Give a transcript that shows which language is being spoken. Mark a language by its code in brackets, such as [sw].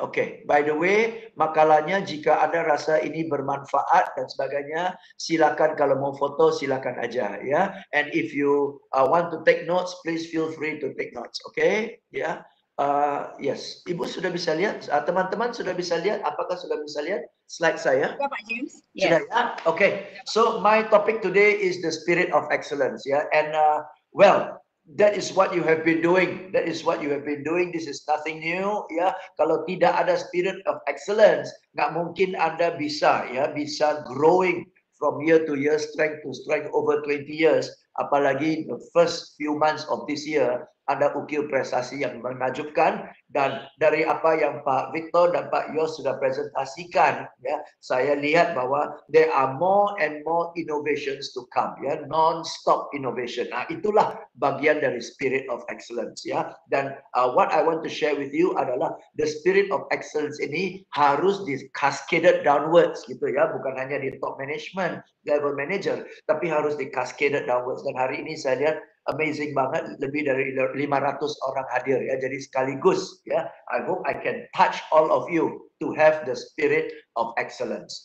[id] Oke, [en] by the way, [id] makalahnya jika Anda rasa ini bermanfaat dan sebagainya, silakan kalau mau foto silakan aja ya. [en] And if you want to take notes, please feel free to take notes. [id] Oke, ya. Yes, Ibu sudah bisa lihat, teman-teman sudah bisa lihat, apakah sudah bisa lihat slide saya? Sudah Pak James? Sudah ya? Okay. [en] So my topic today is the spirit of excellence ya, and well, that is what you have been doing. That is what you have been doing. This is nothing new ya. [id] Kalau tidak ada [en] spirit of excellence, [id] nggak mungkin Anda bisa ya, bisa [en] growing from year to year, strength to strength over 20 years. Apalagi the first few months of this year, [id] ada ukir prestasi yang menakjubkan. Dan dari apa yang Pak Victor dan Pak Yos sudah presentasikan ya, saya lihat bahwa [en] there are more and more innovations to come [id] ya, [en] non-stop innovation. [id] Nah, itulah bagian dari spirit of excellence ya. [en] Dan what I want to share with you adalah the spirit of excellence ini harus di cascaded downwards gitu ya, [id] bukan hanya di [en] top management, level manager, [id] tapi harus di [en] cascaded downwards. [id] Dan hari ini saya lihat amazing banget, lebih dari 500 orang hadir ya, jadi sekaligus ya. [en] I hope I can touch all of you to have the spirit of excellence.